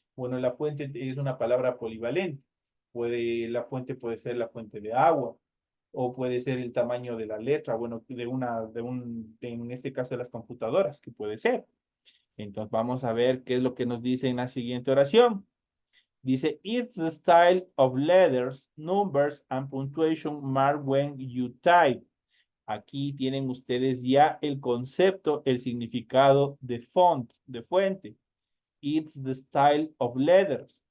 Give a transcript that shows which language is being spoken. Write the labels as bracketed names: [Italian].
[Spanish] Bueno, la fuente es una palabra polivalente. La fuente puede ser la fuente de agua o puede ser el tamaño de la letra, bueno, en este caso de las computadoras, que puede ser. Entonces vamos a ver qué es lo que nos dice en la siguiente oración. [English] Dice, it's the style of letters, numbers, and punctuation marked when you type. [Spanish] Aquí tienen ustedes ya el concepto, el significado de font, de fuente. [English] It's the style of letters.